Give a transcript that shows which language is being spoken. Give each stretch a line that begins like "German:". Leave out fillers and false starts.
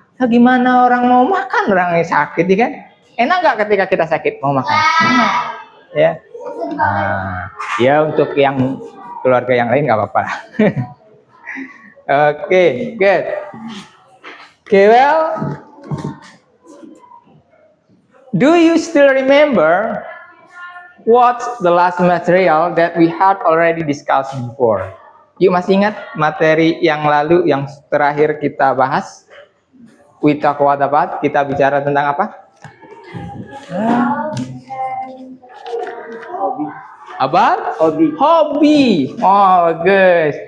Indonesian: Nah, gimana orang mau makan orang yang sakit, ya kan? Enak nggak ketika kita sakit mau makan? Ya. Nah, ya untuk yang keluarga yang lain nggak apa-apa.
English: Oke, good. Okay, well, do you still remember what's the last material that we had already discussed before?
Indonesian: Yuk, masih ingat materi yang lalu yang terakhir kita bahas?
English: We talk about,
Indonesian: kita bicara tentang apa?
English: About? Hobi. Oh, guys.